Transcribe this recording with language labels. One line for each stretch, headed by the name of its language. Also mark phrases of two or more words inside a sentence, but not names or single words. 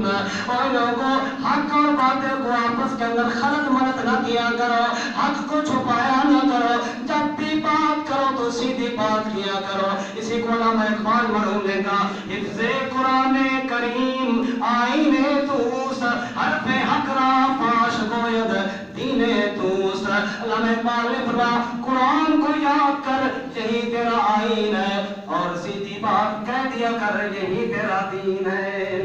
Urdu: اور لوگوں حق اور باطل کو آپس کے اندر خلط ملط نہ کیا کرو، حق کو چھپایا نہ کرو. جب بھی بات کرو تو سیدھی بات کیا کرو. اسی کو علامہ اقبال مرحوم نے کہا
Persian: حفظ قرآن کریم آئین توست، حرف حق را فاش گوید دین توست.
Urdu: علامہ اقبال نے فرمایا قرآن کو یاد کر یہی تیرا آئین ہے، اور سیدھی بات کہہ دیا کر یہی تیرا دین ہے.